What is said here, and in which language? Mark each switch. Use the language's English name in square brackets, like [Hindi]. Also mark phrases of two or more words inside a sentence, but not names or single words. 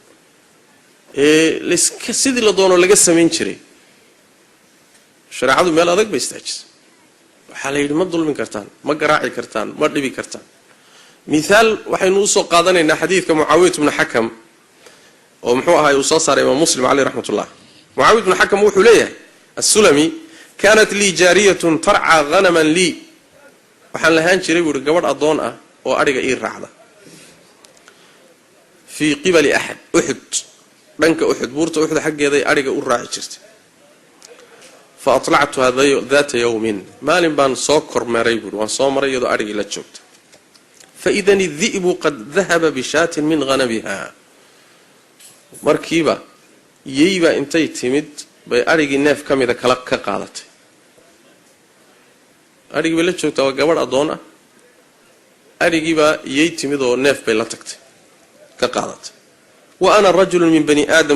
[Somali] liska sidii la doono laga sameyn jiray shariicadu meel adag bay istaajisay waxa la yiri ma dulmin kartaan ma garaaci kartaan ma dhibi kartaan misaal waxaynu u soo qaadanaynaa xadiidka Muawiyah ibn Hakam oo muxuu ahaa uu soo saaray Imam Muslim [Arabic] عليه رحمة الله [Somali] Muawiyah ibn Hakam wuxuu leeyahay as-Sulami [Arabic] كانت لي جارية ترعى غنما لي [Somali] waxaan lahaan jiray buu gabadh adoon ah oo ariga ii raacda [Arabic] في قبل أحد [Somali] Uhud dhanka Uhud buurta Uhud xageeda ariga u raaci jirtay [Arabic] فاطلعت هذا ذات يوم [Somali] maalin baan soo kormeeray buu waan soo maray iyadoo ariga la joogto [Arabic] فإذا الذئب قد ذهب بشاة من غنمها [Somali] markiiba yeeyba intay timid bay arigi neef kamida kala ka qaadatay arigi bay la joogtaa waa gabadh adoon ah arigiiba yeey timid oo neef bay la tagtay ka qaadatay [Arabic] وأنا رجل من بني آدم